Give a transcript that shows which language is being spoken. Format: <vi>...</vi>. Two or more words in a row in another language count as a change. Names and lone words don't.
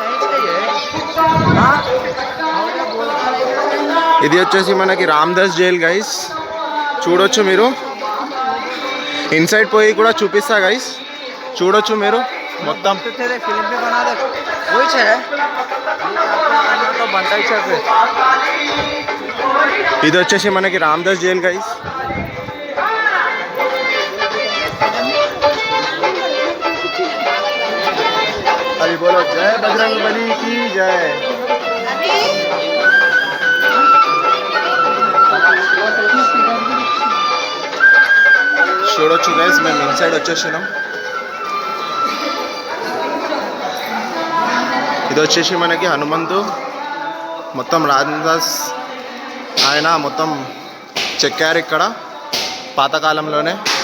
<te>ఇది వచ్చేసి మనకి రామ్దాస్ జైల్ గైస్, చూడొచ్చు మీరు. ఇన్సైడ్ పోయి కూడా చూపిస్తా గైస్, చూడొచ్చు మీరు మొత్తం. ఇది వచ్చేసి మనకి రామ్దాస్ జైల్ గైస్.</te> <hi>अभी बोलो जय बजरंग बली की जय.</hi> <te>చూడొచ్చు గైస్, మేము ఇన్సైడ్ వచ్చేసినాం. ఇది వచ్చేసి మనకి హనుమంతు, మొత్తం రామదాస్ ఆయన మొత్తం చెక్కారు ఇక్కడ పాతకాలంలోనే.</te>